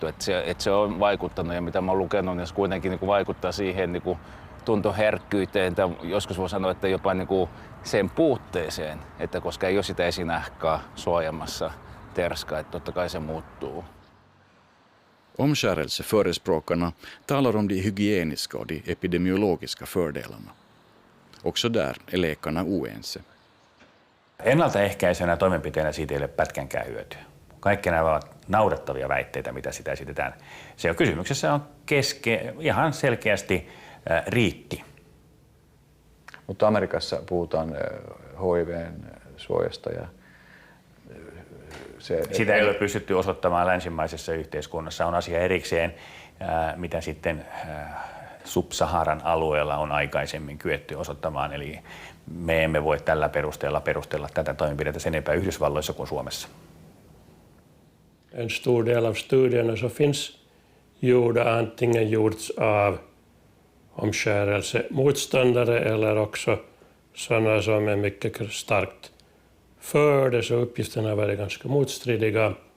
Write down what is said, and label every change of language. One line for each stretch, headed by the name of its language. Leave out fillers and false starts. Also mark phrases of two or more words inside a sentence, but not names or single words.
Finnish: Että se on vaikuttanut, ja mitä mä oon lukenut, niin se kuitenkin vaikuttaa siihen tuntoherkkyyteen, tai joskus voi sanoa, että jopa sen puutteeseen, että koska ei ole sitä esinahkaa suojamassa terskaa, että totta kai se muuttuu.
Swedish: Omskärelseförespråkarna talar om de hygieniska och de epidemiologiska fördelarna. Också där är läkarna oense.
Finnish: Ennaltaehkäisenä toimenpiteenä siitä ei ole pätkänkään hyötyä. Kaikki nämä ovat naurettavia väitteitä, mitä sitä esitetään. Se on kysymyksessä on ihan selkeästi riitti. Mutta Amerikassa puhutaan HIV:n suojasta ja Sitä ei ole pystytty osoittamaan länsimaisessa yhteiskunnassa. On asia erikseen, mitä sitten Sub-Saharan alueella on aikaisemmin kyetty osoittamaan. Eli me emme voi tällä perusteella perustella tätä toimenpidettä sen enempää Yhdysvalloissa kuin Suomessa.
Swedish: En stor del av studierna så finns antingen gjorts av omskärelsemotståndare eller också sådana som är mycket starkt för det, så uppgifterna har varit ganska motstridiga.